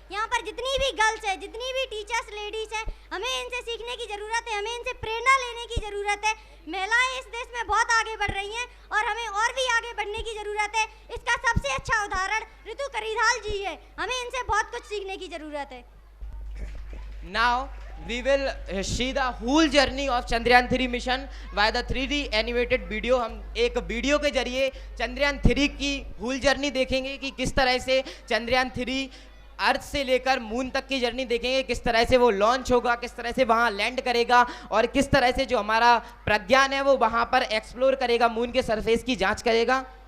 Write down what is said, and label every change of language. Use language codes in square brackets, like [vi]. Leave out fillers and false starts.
[hi] यहाँ पर जितनी भी गर्ल्स है, जितनी भी टीचर्स लेडीज है, हमें इनसे सीखने की ज़रूरत है, हमें इनसे प्रेरणा लेने की ज़रूरत है. महिलाएं इस देश में बहुत आगे बढ़ रही हैं और हमें और भी आगे बढ़ने की ज़रूरत है. इसका सबसे अच्छा उदाहरण ऋतु करिधाल जी है. हमें इनसे बहुत कुछ सीखने की ज़रूरत है. [en] Now we will see the whole journey of Chandrayaan 3 mission by the 3D animated video. [hi] हम एक वीडियो के जरिए चंद्रयान 3 की [en] whole journey [hi] देखेंगे कि किस तरह से चंद्रयान 3 अर्थ से लेकर मून तक की जर्नी देखेंगे, किस तरह से वो लॉन्च होगा, किस तरह से वहाँ लैंड करेगा और किस तरह से जो हमारा प्रज्ञान है वो वहाँ पर एक्सप्लोर करेगा, मून के सरफेस की जांच करेगा.